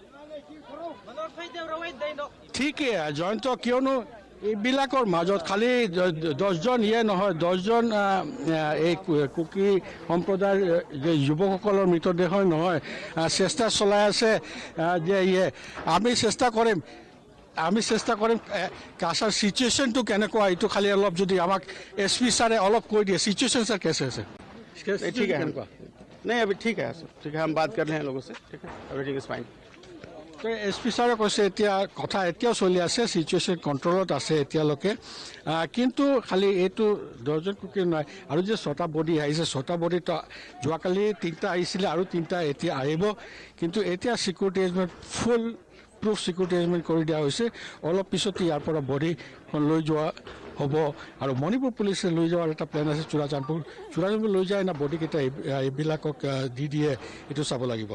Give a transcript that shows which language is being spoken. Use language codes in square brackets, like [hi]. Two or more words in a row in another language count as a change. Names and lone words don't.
[as] ঠিকে জয়ন্ত কিয়নো এইবিলাকৰ মাজত খালি 10জন নহয় 10জন এই কুকি সম্প্ৰদায়ৰ যে যুৱকসকলৰ মৃতদেহ নহয় চেষ্টা চলাই আছে যে আমি চেষ্টা কৰিম কাছাৰ সিচুৱেশ্যনটো কেনেকুৱা এইটো খালি অলপ যদি আমাক এছপি ছাৰে অলপ কৈ দিয়ে সিচুৱেশ্যন [hi] सर कैसे है ठीक है नहीं अभी ठीक है हम बात कर रहे हैं लोगों से ठीक है [en] everything is fine [as] তো এছপি ছাৰে কৈছে এতিয়া কথা এতিয়াও চলি আছে সিচুৱেশ্যন কণ্ট্ৰলত আছে এতিয়ালৈকে কিন্তু খালি এইটো 10জন কুকি নাই আৰু যে 6টা বডি আহিছে 6টা বডিটো যোৱাকালি 3টা আহিছিলে আৰু 3টা এতিয়া আহিব কিন্তু এতিয়া [en] security arrangement full proof security arrangement [as] কৰি দিয়া হৈছে অলপ পিছতে ইয়াৰ পৰা বডিখন লৈ যোৱা হ'ব আৰু মণিপুৰ পুলিচে লৈ যোৱাৰ এটা প্লেন আছে চুৰাচান্দপুৰ লৈ যায় না বডিকেইটা এইবিলাকক দি দিয়ে এইটো চাব লাগিব